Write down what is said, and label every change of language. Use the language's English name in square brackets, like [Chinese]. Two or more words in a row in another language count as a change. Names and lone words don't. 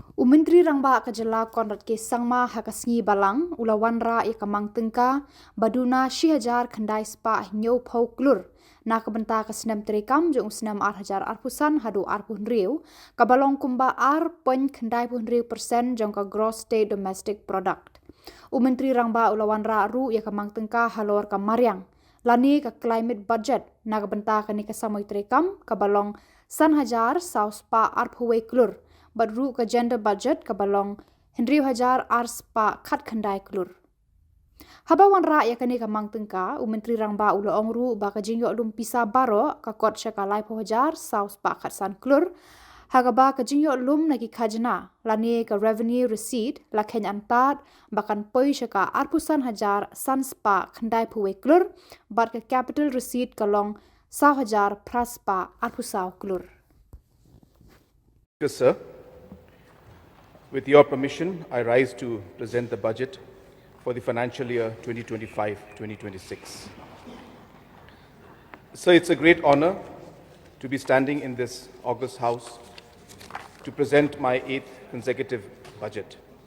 [Khasi] Myntri Rangbah Khubor konrat ke sangma hakasngi balang ula Wanrah ka Mang Tyngka baduna 6,000 khandai spa nyau phau Klur na kabenta ka senam Treikam jong senam 8,000 arpusan hadu arpun riu ka balong kumba pen khandai pun riu persen jong ka [English] gross state domestic product. [Khasi] Myntri Rangbah ula Wanrah ru ka Mang Tyngka halor ka Mariang lani ka [English] climate budget [Khasi] na kabenta ka ni ka Samoi Treikam ka balong 1,000 sau spa arphuwe Klur badru ka [English] gender budget [Khasi] ka balong 1,000 spa khat khandai Klur. Haba Wanrah kani ka Mang Tyngka Myntri Rangbah ula ongru ba ka jingyo lum pisa baro ka kot syaka lai 4,000 sau spa khat san Klur haga ba ka jingyo lum nagi khajna lani ka [English] revenue receipt [Khasi] la khen antat bakan poi syaka arpusan hajar san spa khandai phuwe Klur bat ka [English] capital receipt [Khasi] ka long 1,000 praspa arpusau Klur. [English] Yes, sir. With your permission, I rise to present the budget for the financial year 2025-2026. So it's a great honor to be standing in this august house to present my 8th consecutive budget.